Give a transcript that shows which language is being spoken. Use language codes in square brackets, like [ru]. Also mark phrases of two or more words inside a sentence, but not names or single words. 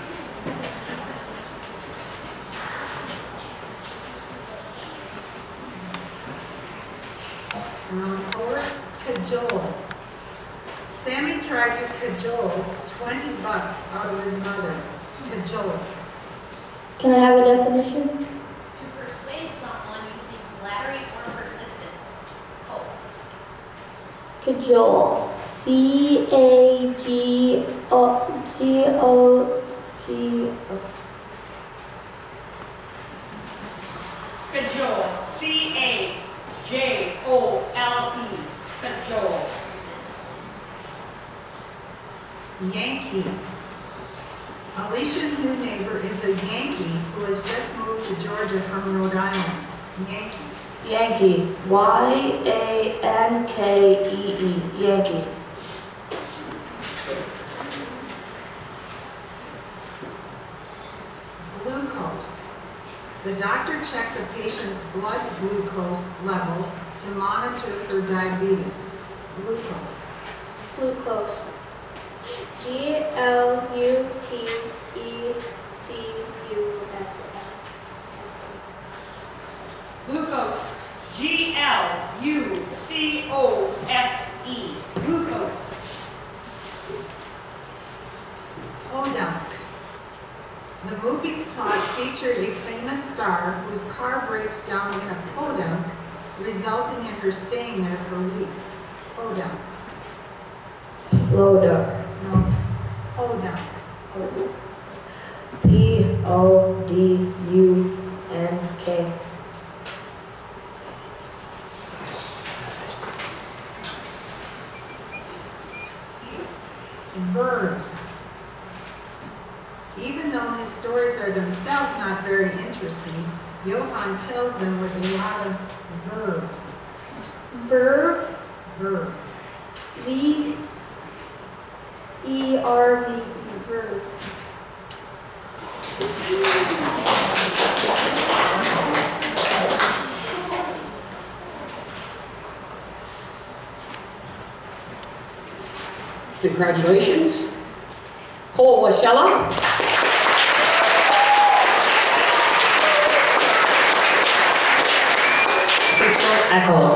[en] Round 4, cajole. Sammy tried to cajole $20 out of his mother. Cajole. Can I have a definition? To persuade someone using flattery or persistence. Coax. Cajole. C-A-G-O-C-O-G-O. Cajole. C-A-J-O-L-E. Cajole. Yankee. Alicia's new neighbor is a Yankee who has just moved to Georgia from Rhode Island. Yankee. Yankee. Y-A-N-K-E-E. Yankee. Glucose. The doctor checked the patient's blood glucose level to monitor for diabetes. Glucose. Glucose. G-L-U-T-E-C-U-S-S. Glucose. G-L-U-C-O-S-E. Glucose. Podunk. The movie's plot featured a famous star whose car breaks down in a podunk, resulting in her staying there for weeks. Podunk. Podunk. No. Podunk. P-O-D-U-N-K. Verve. Even though his stories are themselves not very interesting, Johann tells them with a lot of verve. Verve. Verve. V-E-R-V-E. Verve. Congratulations. Cole Washella. Crystal Echo.